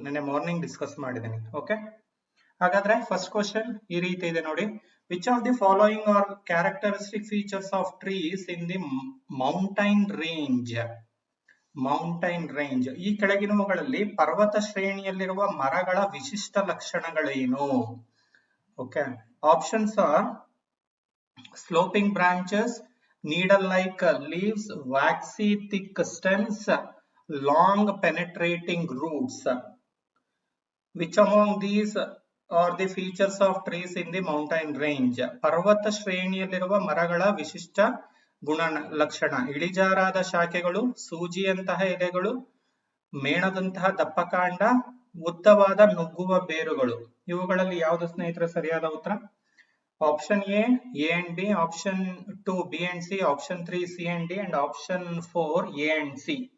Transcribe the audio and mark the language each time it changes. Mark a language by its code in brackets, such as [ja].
[kn] ನಿನ್ನೆ morning discuss ಮಾಡಿದ್ದೀನಿ. Okay, ಹಾಗಾದ್ರೆ ಫಸ್ಟ್ ಕ್ವಶನ್ ಈ ರೀತಿ ಇದೆ ನೋಡಿ. [en] Which of the following are characteristic features of trees in the mountain range? [kn] Mountain range, ಈ ಕೆಳಗಿನವುಗಳಲ್ಲಿ ಪರ್ವತ ಶ್ರೇಣಿಯಲ್ಲಿರುವ ಮರಗಳ ವಿಶಿಷ್ಟ ಲಕ್ಷಣಗಳೇನು? [en] Okay, options are sloping branches, needle-like leaves, waxy thick stems, long penetrating roots. Which among these are the features of trees in the mountain range? [kn] ಪರ್ವತ ಶ್ರೇಣಿಯಲ್ಲಿರುವ ಮರಗಳ ವಿಶಿಷ್ಟ ಗುಣ ಲಕ್ಷಣ: ಇಳಿಜಾರಾದ ಶಾಖೆಗಳು, ಸೂಜಿಯಂತಹ ಎಲೆಗಳು, ಮೇಣದಂತಹ ದಪ್ಪಕಾಂಡ, ಉದ್ದವಾದ ನುಗ್ಗುವ ಬೇರುಗಳು. ಇವುಗಳಲ್ಲಿ ಯಾವುದು ಸ್ನೇಹಿತರೆ ಸರಿಯಾದ ಉತ್ತರ? [en] Option A and B, option 2 B and C, option 3 C and D, and option 4 A and C.